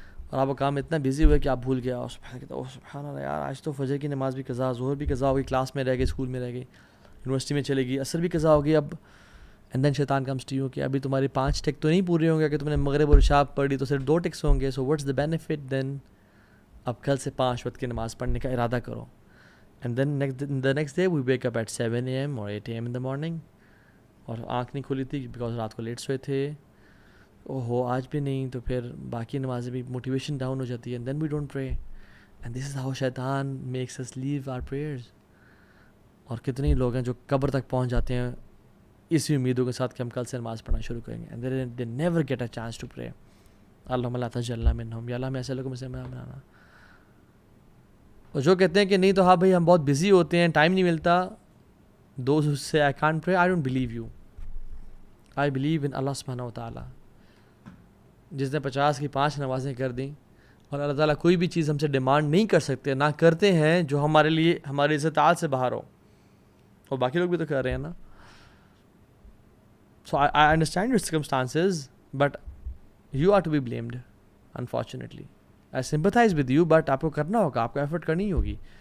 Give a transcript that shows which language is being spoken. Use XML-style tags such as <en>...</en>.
<ur>اور آپ کا کام اتنا بزی ہوئے کہ آپ بھول گیا، اور سبحان اللہ یار آج تو فجر کی نماز بھی قضا، ظہر بھی قضا ہو گئی، کلاس میں رہ گئی، اسکول میں رہ گئی، یونیورسٹی میں چلے گئی، عصر بھی قضا ہو گئی.</ur> <en>اب and then شیطان comes to you</en> <ur>کہ ابھی تمہاری 5 ٹک تو نہیں پورے ہوں گے کہ تم نے مغرب اور عشاء پڑھی تو صرف 2 ٹکس ہوں گے.</ur> <en>So what's the benefit then?</en> <ur>اب کل سے 5 وقت کی نماز پڑھنے کا ارادہ کرو.</ur> <en>And then the next day we wake up at 7 AM or 8 AM in the morning.</en> <ur>اور آنکھ نہیں کھلی تھی بیکاز رات کو لیٹ سوئے تھے، اوہو آج بھی نہیں، تو پھر باقی نمازیں بھی موٹیویشن ڈاؤن ہو جاتی ہے.</ur> <en>And then we don't pray, and this is how شیطان makes us leave our prayers.</en> <ur>اور کتنے لوگ ہیں جو قبر تک پہنچ جاتے ہیں اسی امیدوں کے ساتھ کہ ہم کل سے نماز پڑھنا شروع کریں گے،</ur> <en>And they never get a chance to pray.</en> <ar>اللہم لا تجعلنا منہم،</ar> <ur>یا اللہ ہمیں ایسے لوگوں میں سے بنانا. اور جو کہتے ہیں کہ نہیں تو ہاں بھائی ہم بہت بزی ہوتے ہیں، ٹائم نہیں ملتا،</ur> <en>Those who say I can't pray, I don't believe you. I believe in</en> <ur>اللہ سبحانہ و تعالیٰ. جس نے 50 کی 5 نمازیں کر دیں، اور اللہ تعالیٰ کوئی بھی چیز ہم سے ڈیمانڈ نہیں کر سکتے، نہ کرتے ہیں جو ہمارے لیے ہماری استطاعت سے باہر ہو، اور باقی لوگ بھی تو کر رہے ہیں نا.</ur> <en>So I understand your circumstances, but you are to be blamed, unfortunately. I sympathize with you, but</en> <ur>آپ کو کرنا ہوگا، آپ کو ایفرٹ کرنی ہوگی.</ur>